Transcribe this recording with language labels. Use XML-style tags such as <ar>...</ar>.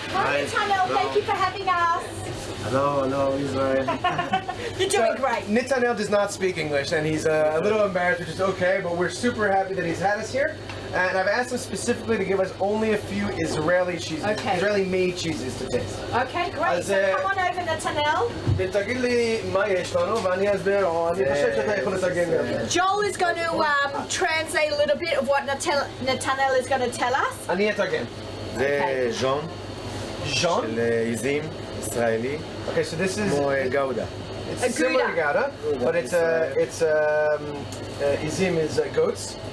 <en>Hi, Netanel. Thank you for having us. Hello, Israel. You're doing great. Netanel does not speak English, and he's a little embarrassed, which is okay, but we're super happy that he's had us here. And I've asked him specifically to give us only a few Israeli cheeses, Okay. Israeli-made cheeses to taste. Okay, great.</en> <he>אז,</he> <en>So come on over, Netanel.</en> <he>תגיד לי מה יש לנו, ואני אסביר, או אני חושב שאתה יכול לתרגם לי.</he> <en>Joel is going to translate a little bit of what Netanel is going to tell us.</en> <he>אני אתרגם. זה ז'ון ז'ון? של עיזים ישראלי,</he> <en>Okay, so this is...</en> <he>כמו גאודה.</he> <en>It's similar to Gouda, but it's izim is goats,</en>